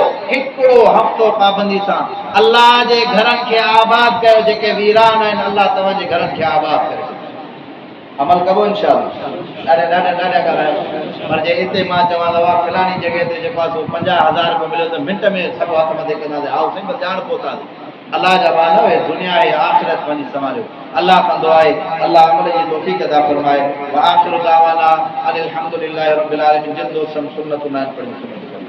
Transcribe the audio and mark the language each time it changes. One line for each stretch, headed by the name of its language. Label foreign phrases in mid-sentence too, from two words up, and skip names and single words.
Sindhi: हिकिड़ो हफ़्तो पाबंदी सां अल्लाह जे घरनि खे आबाद कयो, जेके वीरान आहिनि अल्लाह तव्हांजे घरनि खे आबाद करे छॾींदो। अमल कबो इंशाअल्लाह। ॾाढा ॻाल्हायो पर जे हिते मां चवां दवा फलाणी जॻह ते जेको आहे 50,000 रुपयो मिलियो त मिंट में सभु हथ मथे कंदासीं, आओ साईं बस ॼाण पहुतासीं। अल्लाह जा बानो है, दुनिया है आखिरत वञी संभालियो। अल्लाह कंदो आहे, अल्लाह अमल जी तौफ़ीक़ अता फरमाए।
Arabic: وآخر دعوانا أن الحمد لله رب العالمين.
Sindhi: जिन दोस्तनि सुन्नत न पढ़ी